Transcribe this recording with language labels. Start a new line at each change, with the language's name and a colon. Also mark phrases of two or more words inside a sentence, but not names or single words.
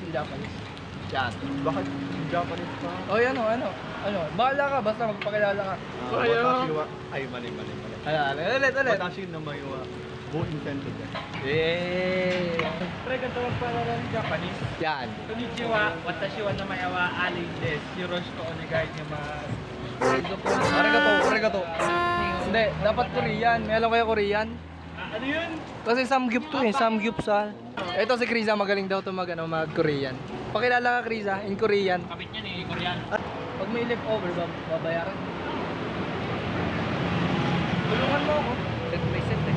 Filipino: Yan. Bakit Japanese pa? Oh, yan, ano. Bahala ka, basta magpakilala ka.
Japanese: 私は...
Filipino: Ay, mali. Ulit. Watashi na mayuwa. Go incentive. Eh. Pre, ganito magpalala ng Japanese. Yan.
Japanese: こんにちは、私は名前はAliです。よろしくお願いします.
Filipino: Arigato. Hindi, dapat Korean. May alam kayo Korean? Ano yun? Kasi samgyup to eh, samgyupsal. Ito si Krisa, magaling daw to mag-Korean. Pakilala ka Krisa, in Korean. Kapit niya ni Korean. Pag may leftover, babayaran. Tulungan mo ako. Set by set eh.